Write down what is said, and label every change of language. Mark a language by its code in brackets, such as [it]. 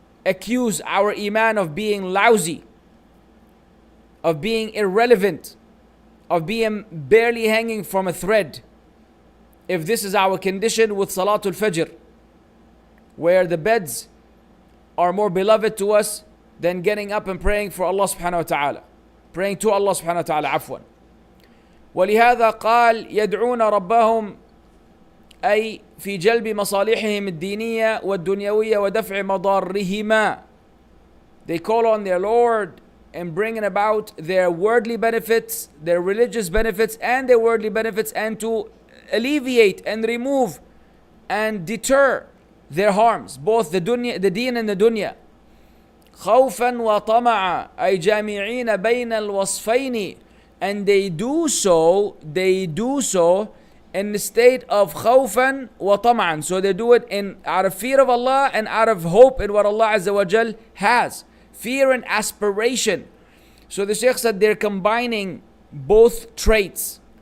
[en] accuse our iman of being lousy, of being irrelevant, of being barely hanging from a thread, if this is our condition with Salatul Fajr, where the beds are more beloved to us than getting up and praying for Allah subhanahu wa ta'ala, praying to Allah subhanahu wa ta'ala, [ar] عفوا. ولهذا قال يدعون ربهم أي في جلب مصالحهم الدينية والدنيوية ودفع مضارهما. [en] They call on their Lord and bringing about their worldly benefits, their religious benefits and their worldly benefits, and to alleviate and remove and deter their harms, both the deen and the dunya. [ar] خوفا وطمعا أي جامعين بين الوصفين. [en] And they do so in the state of khawfan wa tama'an. So they do it out of fear of Allah and out of hope in what Allah Azza wa Jal has. Fear and aspiration. So the Shaykh said they're combining both traits.